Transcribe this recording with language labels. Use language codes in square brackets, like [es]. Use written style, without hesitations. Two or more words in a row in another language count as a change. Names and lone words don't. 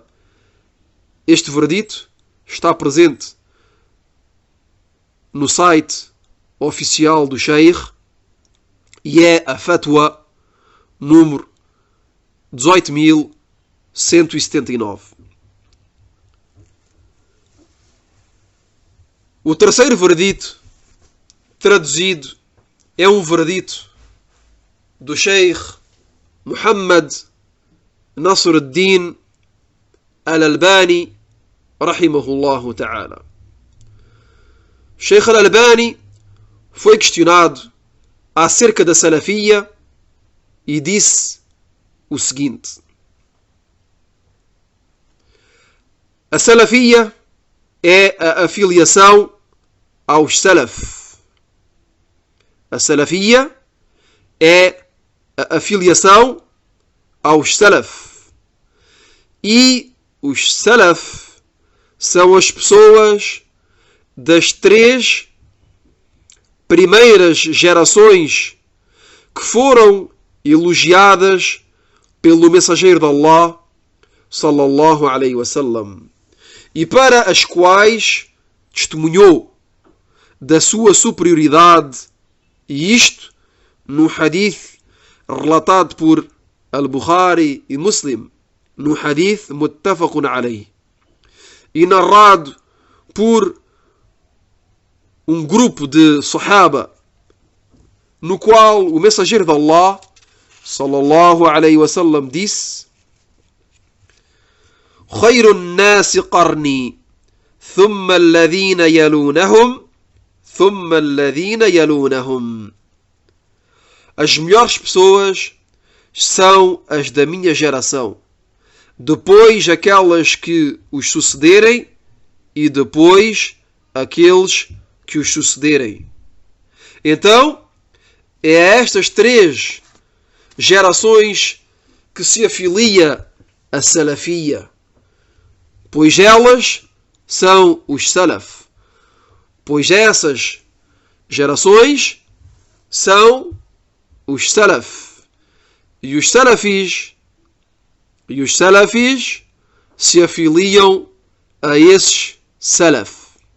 [pt] Este verdito está presente no site oficial do Sheikh e é a fatwa número 18.179. O terceiro verdito traduzido é um verdito do Sheikh Muhammad Nasr ad-Din Al-Albani, [ar] رحمه الله تعالى. [pt] Sheikh Al-Albani foi questionado acerca da Salafia e disse o seguinte: a Salafia é a afiliação aos Salaf. A Salafia é a afiliação aos Salaf. E os Salaf são as pessoas das 3 primeiras gerações que foram elogiadas pelo mensageiro de [ar] الله، صلى الله عليه وسلم, [pt] e para as quais testemunhou da sua superioridade, e isto no hadith relatado por Al-Bukhari e Muslim, no [ar] حديث متفق عليه, [pt] e narrado por um grupo de Sahaba, no qual o mensageiro de Allah, [ar] صلى الله عليه وسلم, [pt] disse: [ar] خير الناس قرني ثم الذين يلونهم ثم الذين يلونهم. [pt] As melhores pessoas são as da minha geração, depois aquelas que os sucederem e depois aqueles que os sucederem. Então, é a estas 3 gerações que se afilia a Salafia, pois elas são os Salaf, pois essas gerações são os Salaf, e os Salafis se afiliam a esses Salaf.